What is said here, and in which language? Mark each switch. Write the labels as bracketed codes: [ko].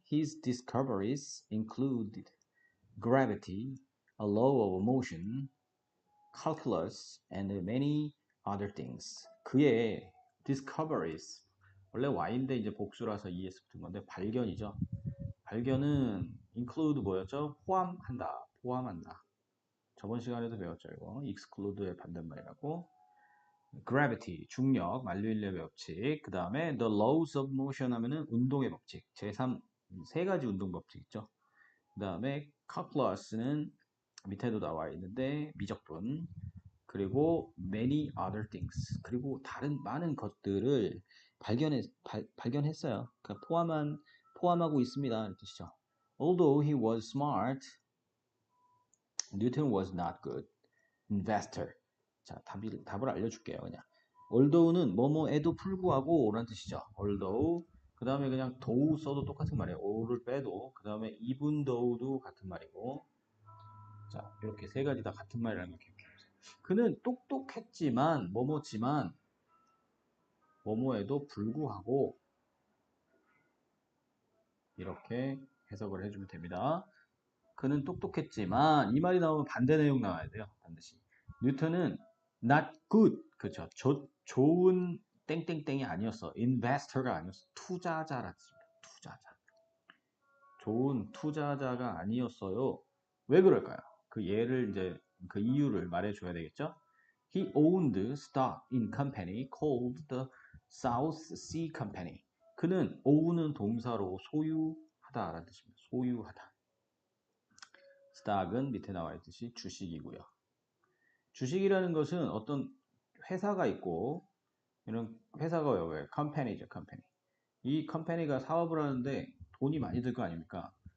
[en] His discoveries included gravity, a law of motion, calculus, and many other things. [ko] 그의 [en] discoveries, [ko] 원래 Y인데 이제 복수라서 ES 붙은 건데 발견이죠. 발견은 include 뭐였죠? 포함한다. 포함한다. 저번 시간에도 배웠죠, 이거. exclude의 반대말이라고. gravity, 중력, 만류인력의 법칙. 그 다음에 [en] the laws of motion [ko] 하면은 운동의 법칙. 제3, 세 가지 운동 법칙 있죠. 그 다음에 calculus는 밑에도 나와 있는데 미적분. 그리고 [en] many other things. [ko] 그리고 다른 많은 것들을 발견했어요. 그러니까 포함하고 있습니다. 이런 뜻이죠. [en] Although he was smart, Newton was not good investor. [ko] 자, 답을 알려줄게요. 그냥. Although는 뭐뭐에도 불구하고 라는 뜻이죠. Although. 그 다음에 그냥 though 써도 똑같은 말이에요. or를 빼도. 그 다음에 even though도 같은 말이고. 자, 이렇게 세 가지 다 같은 말이라는 거 기억해보세요. 그는 똑똑했지만, 뭐뭐에도 불구하고 이렇게 해석을 해주면 됩니다. 그는 똑똑했지만 이 말이 나오면 반대 내용 나와야 돼요. 반드시. 뉴턴은 [en] not good, [ko] 그렇죠. 좋은 땡땡땡이 아니었어. investor가 아니었어. 투자자라 뜻입니다. 투자자. 좋은 투자자가 아니었어요. 왜 그럴까요? 그 예를 이제 그 이유를 말해줘야 되겠죠. [en] He owned stock in company called the South Sea Company. [ko] 그는 own은 동사로 소유하다라는 뜻입니다. 소유하다. stock은 밑에 나와 있듯이 주식이고요. 주식이라는 것은 어떤 회사가 있고 이런 회사가 왜 컴퍼니죠, 컴퍼니. 이 컴퍼니가 사업을 하는데 돈이 많이 들 거 아닙니까?